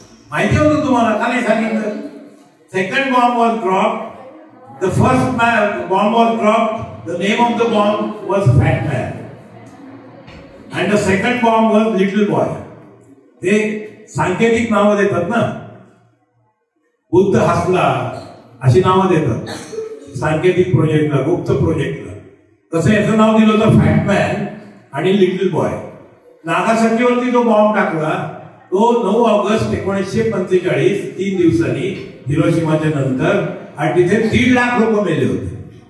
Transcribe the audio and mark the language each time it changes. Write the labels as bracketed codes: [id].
[mr] माहिती होतं तुम्हाला, काल सांगितलं. [en] Second bomb was dropped. The first bomb was dropped. The name of the bomb was Fat Man. And the second bomb was Little Boy. [mr] ते सांकेतिक नावं देतात ना, बुद्ध हसला अशी नावं देतात सांकेतिक प्रोजेक्टला, गुप्त प्रोजेक्टला. तसं याचं नाव दिलं होतं फॅट मॅन आणि लिटल बॉय. नागासाकीवरती जो बॉम्ब टाकला तो 9 ऑगस्ट 1945, 3 दिवसांनी हिरोशिमाच्या नंतर, आणि तिथे 1.5 लाख लोक मेले होते.